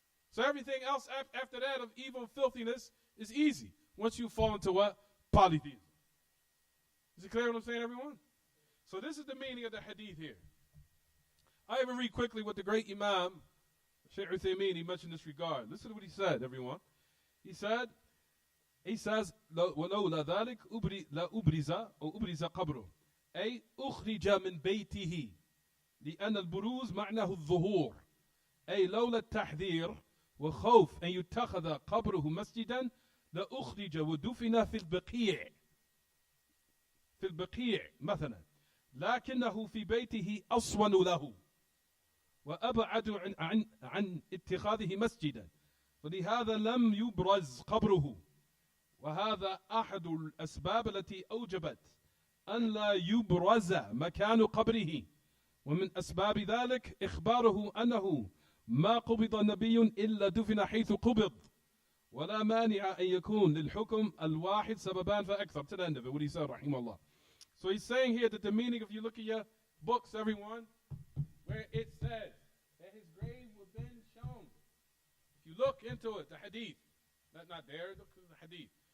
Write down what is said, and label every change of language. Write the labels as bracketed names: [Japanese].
[English] So everything else after that of evil and filthiness is easy once you fall into what? Polytheism. Is it clear what I'm saying, everyone? So this is the meaning of the hadith here. I even read quickly what the great Imam, Shaykh Uthaymeen, he mentioned this regard. Listen to what he said, everyone. He says, [Arabic] وَلَوْلَا ذَلِكَ لَا أُبْرِزَ أو أُبْرِزَ قَبْرُهُ أي أخرج من بيته لأن البروز معناه الظهور أي لولا التحذير وخوف أن يتخذ قبره مسجدا لأخرج ودفن في البقيع مثلا لكنه في بيته أصون له وأبعد عن اتخاذه مسجدا ولهذا لم يبرز قبره وهذا أحد الأسباب التي أوجبت أن لا يبرز مكان قبره ومن أسباب ذلك إخباره أنه ما قبض نبي إلا دفن حيث قبض ولا مانع أن يكون للحكم الواحد سببان فأكثر. [English] To the end of it, what he said, rahimahullah. So he's saying here that the meaning, if you look at your books, everyone, where it says that his grave would have been shown. If you look into it, the hadith, not there, look at the hadith.